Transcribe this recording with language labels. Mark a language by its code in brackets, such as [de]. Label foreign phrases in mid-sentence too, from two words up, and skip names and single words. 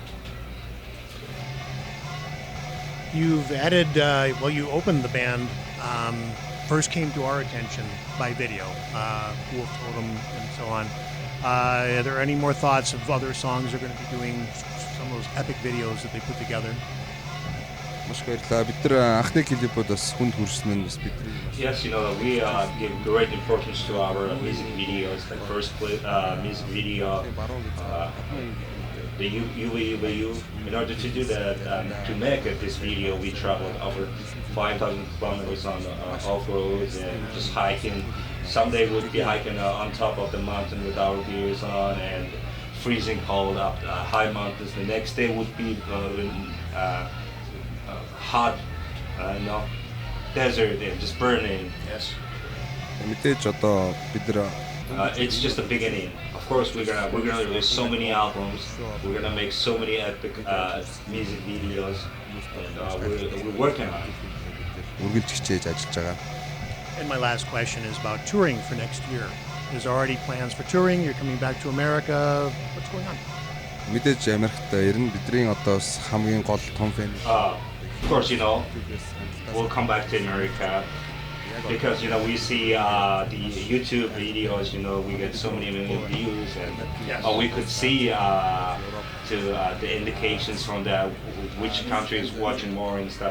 [en] You've added, you opened the band, first came to our attention by video, Wolf Totem and so on. Are there any more thoughts of other songs they're going to be doing, some of those epic videos that they put together? [mn] Маш баярлалаа. Бид нар анхны клипүүд бас хүнд хүрсэн нь бас бидний. [en] Yes, we give great importance to our music videos. The first music video, the UVU. In order to do that, to make this video, we traveled over 5,000 kilometers on off-roads and just hiking. Someday we'd be hiking on top of the mountain with our gears on and freezing cold up high mountains. The next day would be hot, desert and just burning. Yes. [mn] Мэдээж одоо бид нар [en] it's just the beginning. Of course, we're gonna release so many albums. We're gonna make so many epic music videos. And, we're working on it. [mn] үргэлж хичээж ажиллаж байгаа. [en] And my last question is about touring for next year. Is there already plans for touring? You're coming back to America. What's going on? [mn] Мэдээж Америкт ирнэ. Бидний одоо хамгийн гол том фэн. [en] Of course, we'll come back to America because we see the YouTube videos. We get so many million views, and we could see the indications from which country is watching more and stuff.